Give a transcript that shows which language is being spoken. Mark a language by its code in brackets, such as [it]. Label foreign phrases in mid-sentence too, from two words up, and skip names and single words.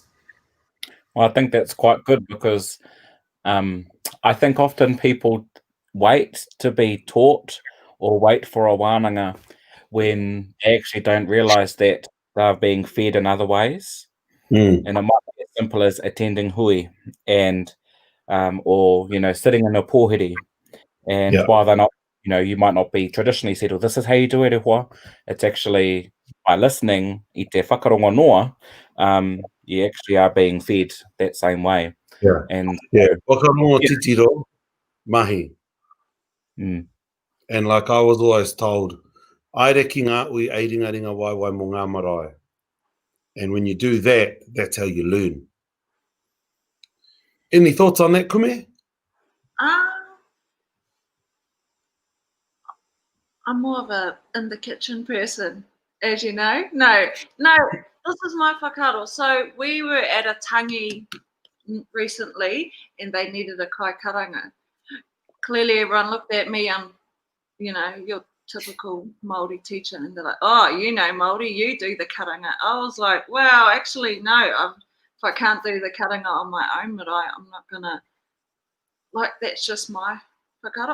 [en] Well, I think that's quite good, because I think often people wait to be taught or wait for a wānanga when they actually don't realise that they're being fed in other ways. And it might be as simple as attending hui and or sitting in a pōhiri, and while they're not, you might not be traditionally said, well, this is how you do it, rehua. It's actually by listening [mi] i te whakarongo noa, [en] you actually are being fed that same way. And [mi] whakarongo titiro mahi. [en] And like I was always told, [mi] aere ki ngā ui e ringa ringa waiwai mō ngā marae. [en] And when you do that, that's how you learn. Any thoughts on that, Kume? I'm more of a in the kitchen person, as you know. No, this is my whakaaro. So we were at a tangi recently and they needed a [mi] kai karanga. [en] Clearly everyone looked at me, your typical Māori teacher, and they're like, oh, Māori, you do the karanga. I was like, wow, actually, no, if I can't do the karanga on my own marae, I'm not going to, that's just my whakaaro.